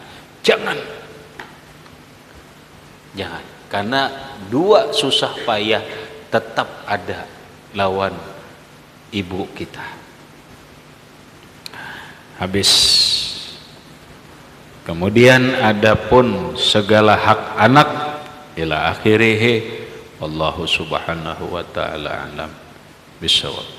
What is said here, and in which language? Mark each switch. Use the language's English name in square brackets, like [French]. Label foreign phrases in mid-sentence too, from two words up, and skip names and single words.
[Banjar] Jangan, karena 2 susah payah tetap ada lawan ibu kita. Habis. Kemudian adapun segala hak anak [Arabic] إلى آخره, والله سبحانه وتعالى أعلم بالصواب.